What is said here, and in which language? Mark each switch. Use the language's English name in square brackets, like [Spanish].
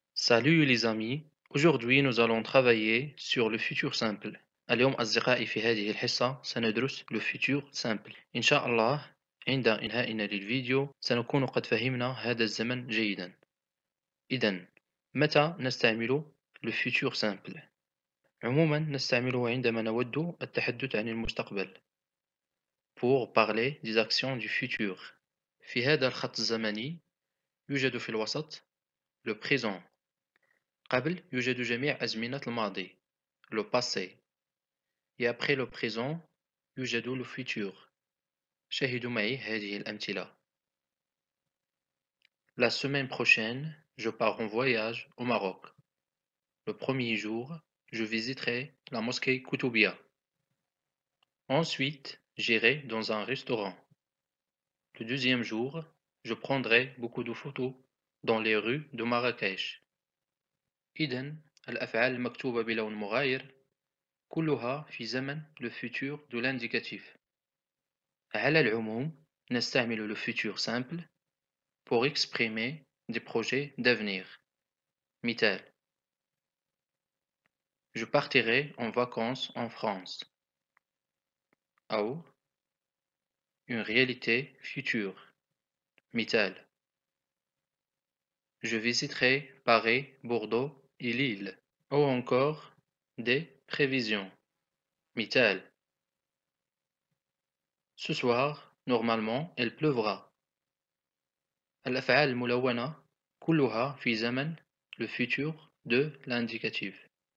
[French] Salut les amis, aujourd'hui nous allons travailler sur le futur simple. [Arabic] اليوم أصدقائي في هذه الحصة سندرس le futur simple. إن شاء الله عند إنهائنا للفيديو سنكون قد فهمنا هذا الزمن جيدا. إذن متى نستعمل le futur simple؟ عموما نستعمله عندما نود التحدث عن المستقبل [French] pour parler des actions du futur. [Arabic] في هذا الخط الزمني يوجد في الوسط le présent. قبل يوجد جميع أزمنة الماضي [French] le passé et après le présent [Arabic] يوجد le futur. شاهدوا معي هذه الأمثلة. [French] La semaine prochaine, je pars en voyage au Maroc. Le premier jour, je visiterai la mosquée Koutoubia. Ensuite, j'irai dans un restaurant. Le deuxième jour, je prendrai beaucoup de photos dans les rues de Marrakech. [Arabic] إذن الأفعال المكتوبة بلون مغاير كلها في زمن le futur de l'indicatif. على العموم نستعمل [French] le futur simple pour exprimer des projets d'avenir. مثال: Je partirai en vacances en France. أو une réalité future. مثال: Je visiterai Paris, Bordeaux et Lille. Ou encore des prévisions. مثال: Ce soir, normalement, il pleuvra. [Arabic] الأفعال الملونة كلها في زمن le futur de l'indicatif.